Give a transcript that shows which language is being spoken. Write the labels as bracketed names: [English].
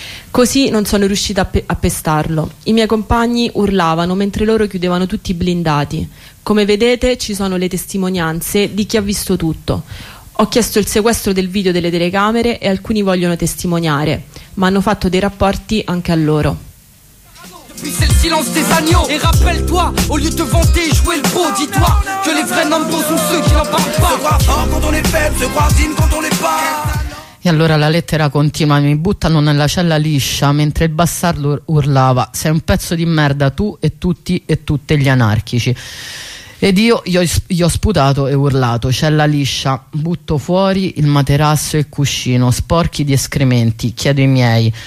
[Italian] Così non sono riuscita a pestarlo. I miei compagni urlavano mentre loro chiudevano tutti i blindati. Come vedete, ci sono le testimonianze di chi ha visto tutto. Ho chiesto il sequestro del video delle telecamere e alcuni vogliono testimoniare, ma hanno fatto dei rapporti anche a loro. [French] C'est le silence des agneaux. Et rappelle-toi, au lieu de vanter et jouer le beau, dis-toi que les vrais nombres sont ceux qui n'en parlent pas. Se croit fort quand on est faible, se croit digne quand on l'est pas. [Italian] E allora la lettera continua: mi buttano nella cella liscia mentre il bastardo urlava: sei un pezzo di merda tu e tutti e tutte gli anarchici. Ed io gli ho sputato e urlato: cella liscia, butto fuori il materasso e il cuscino, sporchi di escrementi, chiedo i miei.